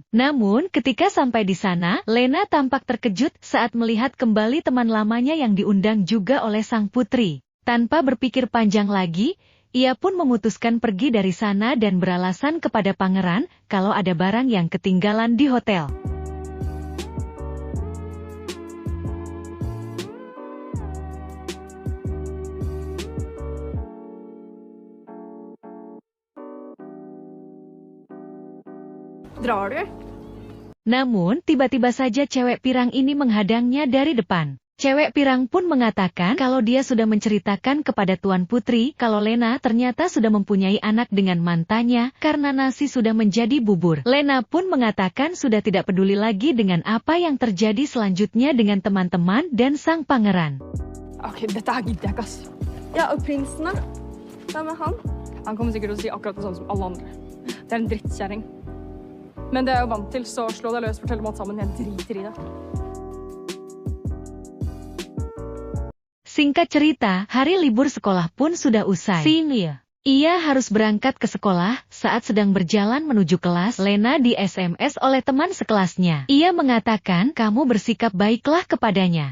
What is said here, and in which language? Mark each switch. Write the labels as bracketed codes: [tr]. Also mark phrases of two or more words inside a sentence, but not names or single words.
[id] Namun, ketika sampai di sana, Lena tampak terkejut saat melihat kembali teman lamanya yang diundang juga oleh sang putri. Tanpa berpikir panjang lagi, ia pun memutuskan pergi dari sana dan beralasan kepada pangeran kalau ada barang yang ketinggalan di hotel. [no] Drar du? [id] Namun, tiba-tiba saja cewek pirang ini menghadangnya dari depan. Cewek pirang pun mengatakan kalau dia sudah menceritakan kepada Tuan Putri kalau Lena ternyata sudah mempunyai anak dengan mantannya karena nasi sudah menjadi bubur. Lena pun mengatakan sudah tidak peduli lagi dengan apa yang terjadi selanjutnya dengan teman-teman dan sang pangeran. [no] Okej, dette her gidder jeg ikke, ass. Ja, og prinsen da? Hvem er han? Han kommer sikkert til å si akkurat det samme som alle andre. Det er en drittkjerring. Men det er jeg jo vant til, så slå deg løs, fortell om alt sammen. Jeg driter i det. [id] Singkat cerita, hari libur sekolah pun sudah usai. Ia harus berangkat ke sekolah. Saat sedang berjalan menuju kelas, Lena di SMS oleh teman sekelasnya. Ia mengatakan, kamu bersikap baiklah kepadanya.